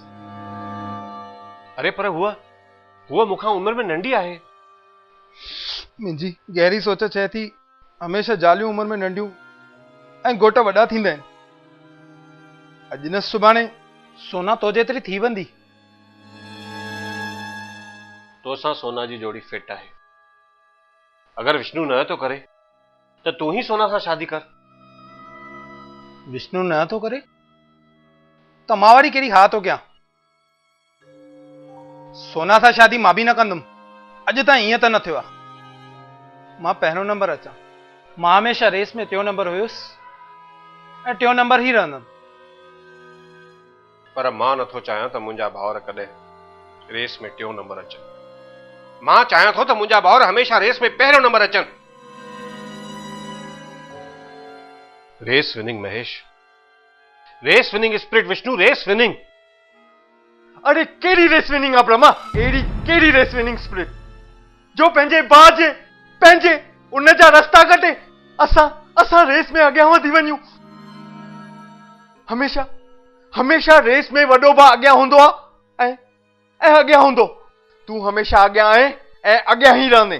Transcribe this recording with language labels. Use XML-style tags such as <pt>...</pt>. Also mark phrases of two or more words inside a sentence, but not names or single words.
<sd>अरे पर हुआ मूंखां उम्र में नंढी आहे। मुंहिंजी गहरी सोच चए थी हमेशह जालियूं उम्र में नंढियूं ऐं घोट वॾा थींदा आहिनि। अॼु न सुभाणे सोना तो जेतिरी थी वेंदी। तोसां सोना जी जोड़ी फिट आहे। अगर विष्णु न तो करे तो तू ही सोना सां शादी कर। विष्णु न तो करे त मां वरी कहिड़ी हा तो कयां? सोना सां शादी मां बि न कंदुमि। अॼु ताईं ईअं त न थियो आहे। मां पहिरियों नंबर अचां। मां हमेशह रेस में टियों नंबर हुयुसि ऐं टियों नंबर ई रहंदुमि। पर मां नथो चाहियां त मुंहिंजा भाउर कॾहिं रेस में टियों नंबर अचनि। मां चाहियां थो त मुंहिंजा भाउर हमेशह रेस में पहिरियों नंबर अचनि।</sd> <en>race winning Mahesh, race winning spirit Vishnu, race winning.</en> <sd>अरे कहिड़ी</sd> <en>race winning</en> <sd>आहे ब्रह्मा? अहिड़ी कहिड़ी</sd> <en>race winning spirit</en> <sd>जो पंहिंजे भाउ जे पंहिंजे उन जा रस्ता कटे असां रेस में अॻियां वधी वञूं। हमेशा रेस में वॾो भाउ अॻियां हूंदो आहे ऐं अॻियां हूंदो। तूं हमेशा अॻियां आहे ऐं अॻियां ई रहंदे।</sd>